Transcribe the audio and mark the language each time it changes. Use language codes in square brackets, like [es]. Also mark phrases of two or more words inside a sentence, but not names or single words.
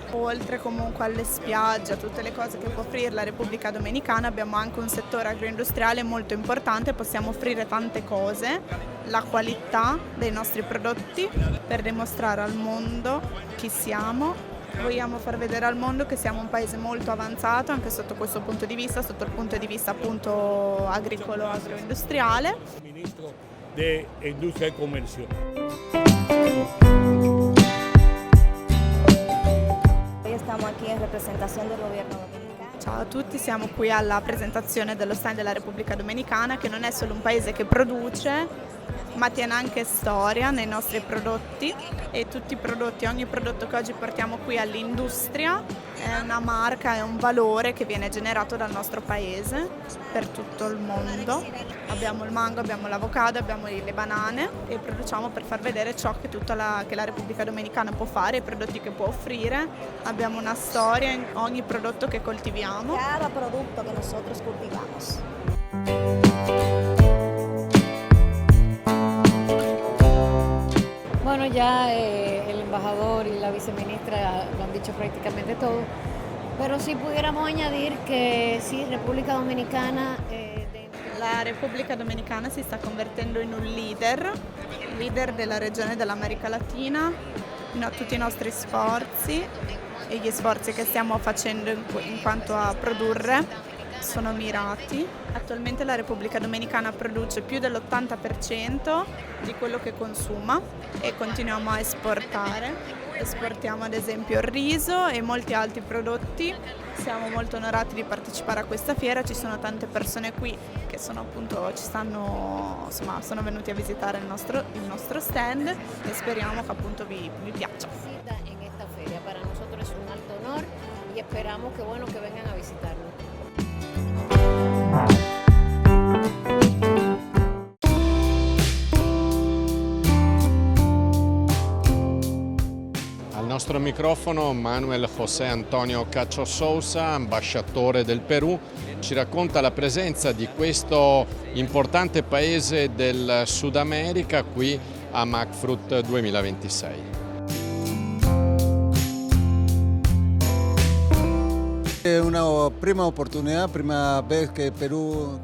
[it] Oltre comunque alle spiagge, a tutte le cose che può offrire la Repubblica Dominicana, abbiamo anche un settore agroindustriale molto importante, possiamo offrire tante cose, la qualità dei nostri prodotti per dimostrare al mondo chi siamo. Vogliamo far vedere al mondo che siamo un paese molto avanzato anche sotto questo punto di vista, sotto il punto di vista appunto agricolo, agroindustriale. [es] Ministro de Industria e Comercio. Estamos aquí en representación del gobierno dominicano. [it] Ciao a tutti, siamo qui alla presentazione dello stand della Repubblica Dominicana, che non è solo un paese che produce, ma tiene anche storia nei nostri prodotti, e tutti i prodotti, ogni prodotto che oggi portiamo qui all'industria è una marca, è un valore che viene generato dal nostro paese per tutto il mondo. Abbiamo il mango, abbiamo l'avocado, abbiamo le banane e produciamo per far vedere ciò che che la Repubblica Dominicana può fare, i prodotti che può offrire. Abbiamo una storia in ogni prodotto che coltiviamo. [es] Cada producto que nosotros cultivamos. ya el embajador y la viceministra lo han dicho prácticamente todo, pero sí pudiéramos añadir que sí, República Dominicana... [it] La Repubblica Dominicana si sta convertendo in un leader della regione dell'America Latina. Tutti i nostri sforzi e gli sforzi che stiamo facendo in quanto a produrre sono mirati. Attualmente la Repubblica Dominicana produce più dell'80% di quello che consuma e continuiamo a esportare. Esportiamo ad esempio il riso e molti altri prodotti. Siamo molto onorati di partecipare a questa fiera, ci sono tante persone qui che sono venuti a visitare il nostro stand e speriamo che appunto vi piaccia. [es] En esta feria para nosotros es un alto honor y esperamos que vengan a visitarnos. [it] Al nostro microfono Manuel José Antonio Cacho Sousa, ambasciatore del Perù, ci racconta la presenza di questo importante paese del Sud America qui a MACFRUT 2026. È una prima opportunità, prima vez che Perù...